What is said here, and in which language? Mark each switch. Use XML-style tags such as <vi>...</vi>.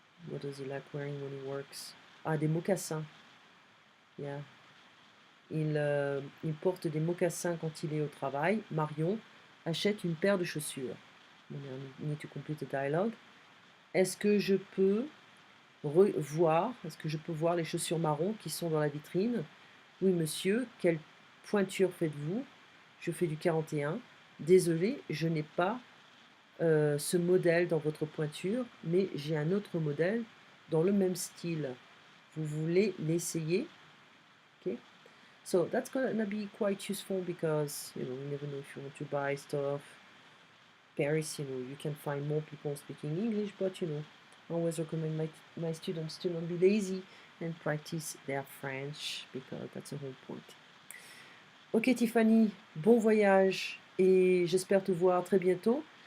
<en>What does he like wearing when he works?</en> <fr>Ah, des mocassins. Yeah. Il porte des mocassins quand il est au travail. Marion achète une paire de chaussures.</fr> <en>We need to complete the dialogue.</en> <fr>Est-ce que je peux voir les chaussures marron qui sont dans la vitrine? Oui, monsieur. Quelle pointure faites-vous? Je fais du 41. Désolé, je n'ai pas ce modèle dans votre pointure, mais j'ai un autre modèle dans le même style. Vous voulez l'essayer? Okay.</fr> <en>So that's gonna be quite useful because you never know if you want to buy stuff. Paris, you can find more people speaking English, but I always recommend my students to not be lazy and practice their French because that's the whole point.</en> <fr>Ok Tiffany, bon voyage et j'espère te voir très bientôt.</fr>